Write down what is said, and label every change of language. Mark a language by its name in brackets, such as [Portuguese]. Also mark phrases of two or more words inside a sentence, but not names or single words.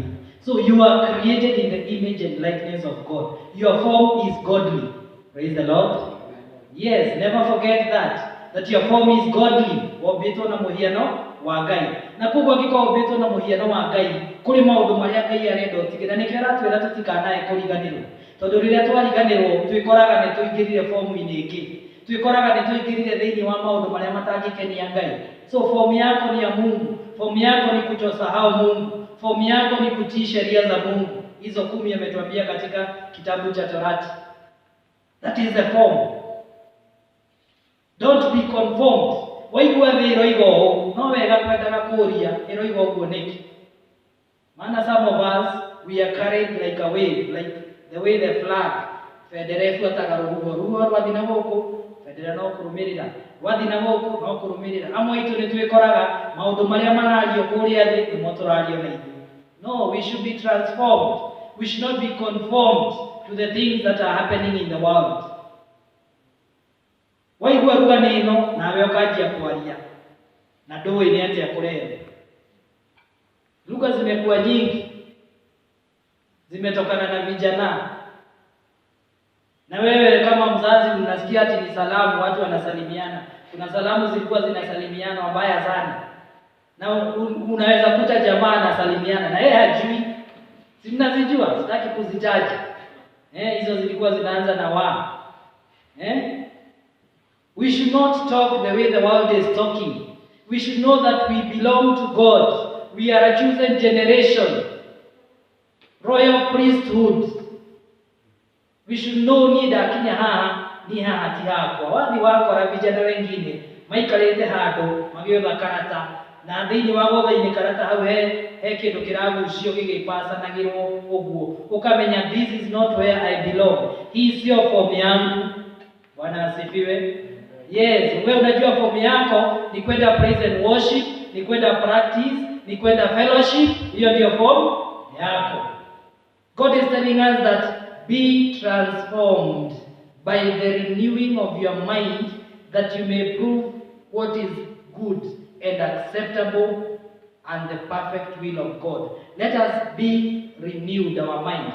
[English] So you are created in the image and likeness of God. Your form is godly. Praise the Lord. Yes, never forget that your form is godly. [Kikuyu] Wombĩtwo na mũhiano wa Ngai. Na koguo angĩkorwo wombĩtwo na mũhiano wa Ngai, kũrĩ maũndũ marĩa Ngai arenda ũtige, na nĩkĩo aratwĩra tũtikanae kũriganĩrwo. Tondũ rĩrĩa twariganĩrwo twĩkoraga nĩ tũingĩrire fomu-inĩ ĩngĩ. Twĩkoraga nĩ tũingĩrire thĩinĩ wa maũndũ marĩa matangĩkenia Ngai. [Swahili] So form yako ni ya Mungu. Form yako ni kutosahau Mungu. Form yako ni kutii sheria za Mungu. Hizo 10 ametuambia katika kitabu cha Torati. [English] That is the form. Don't be conformed. [Kikuyu] Waigua thĩ ĩroiga no wega kwendaga kũria ĩroiga ũguo nĩkĩ? [English] Maana some of us, we are carried like a wave, like the way the flag. [Kikuyu] Bendera ĩbuataga rũhuho, rũhuho rwathiĩ na gũkũ, bendera no kũrũmĩrĩra, rwathiĩ na gũkũ no kũrũmĩrĩra. Amwe aitũ nĩ twĩkoraga maũndũ marĩa marario kũrĩa thĩ nĩmo tũrario na ithuĩ. [English] No, we should be transformed. We should not be conformed to the things that are happening in the world. [Kikuyu] Waigua rugano ĩno nawe ũkanjia kwaria na ndũĩ nĩ atĩa kũrenda. [Swahili] Lugha zimekuwa nyingi, zimetokana na vijana. Na wewe kama mzazi unasikia ati ni salamu, watu wanasalimiana. Kuna salamu zilikuwa zinasalimiana mbaya sana. Na unaweza kuta jamaa anasalimiana na yeye hajui. Si mnazijua? Sitaki kuzitaja. Hizo zilikuwa zinaanza na wa. [English] We should not talk the way the world is talking. We should know that we belong to God. We are a chosen generation. Royal priesthood. We should know [Kikuyu] ni dakinya haha ni haha ti hakwa. Wathi wakora vijana wengine maikarĩte handũ magĩotha karata, na thĩinĩ wa gotha-inĩ karata hau he kĩndũ kĩragucio gĩgĩpacanagĩrwo ũguo, ũkamenya [English] this is not where I belong. [Swahili] Hii sio form yangu. Bwana asifiwe. Yes, wewe unajua form yako ni kwenda [English] praise and worship, [Swahili] ni kwenda practice, ni kwenda fellowship. Hiyo ndio form yako. [English] God is telling us that be transformed by the renewing of your mind, that you may prove what is good and acceptable and the perfect will of God. Let us be renewed, our mind.